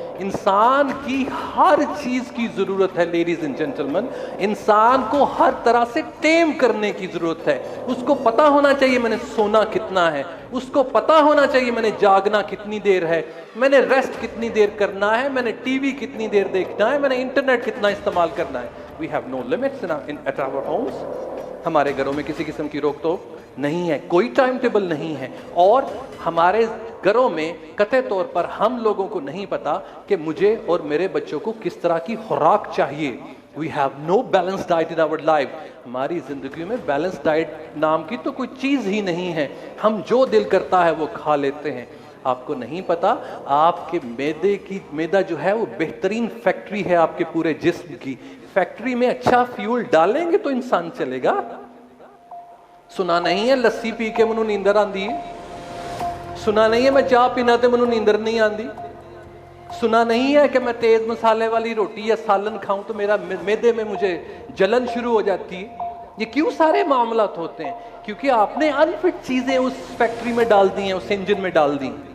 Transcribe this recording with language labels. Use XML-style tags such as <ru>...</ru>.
<ur>انسان کی ہر چیز کی ضرورت ہے لیڈیز اینڈ جینٹلمن. انسان کو ہر طرح سے ٹیم کرنے کی ضرورت ہے. اس کو پتا ہونا چاہیے میں نے سونا کتنا ہے، اس کو پتا ہونا چاہیے میں نے جاگنا کتنی دیر ہے، میں نے ریسٹ کتنی دیر کرنا ہے، میں نے ٹی وی کتنی دیر دیکھنا ہے، میں نے انٹرنیٹ کتنا استعمال کرنا ہے.</ur> <en>We have no limits at our homes.</en> <ur>ہمارے گھروں میں کسی قسم کی روک ٹوک نہیں ہے، کوئی ٹائم ٹیبل نہیں ہے. اور ہمارے گھروں میں قطعی طور پر ہم لوگوں کو نہیں پتا کہ مجھے اور میرے بچوں کو کس طرح کی خوراک چاہیے.</ur> <en>We have no balanced diet in our life.</en> <ur>ہماری زندگی میں بیلنس ڈائٹ نام کی تو کوئی چیز ہی نہیں ہے. ہم جو دل کرتا ہے وہ کھا لیتے ہیں. آپ کو نہیں پتا آپ کے میدا جو ہے وہ بہترین فیکٹری ہے آپ کے پورے جسم کی. فیکٹری میں اچھا فیول ڈالیں گے تو انسان چلے گا. سنا نہیں ہے</ur> <pa>لسی پی کے منو نیندر آندی ہے؟</pa> <ur>سنا نہیں ہے</ur> <pa>میں چاہ پینا تے منو نیندر نہیں آندی؟</pa> <ur>سنا نہیں ہے کہ میں تیز مسالے والی روٹی یا سالن کھاؤں تو میرا میدے میں مجھے جلن شروع ہو جاتی ہے؟ یہ کیوں سارے معاملات ہوتے ہیں؟ کیونکہ آپ نے انفٹ چیزیں اس فیکٹری میں ڈال دی ہیں، اس انجن میں ڈال دی.</ur>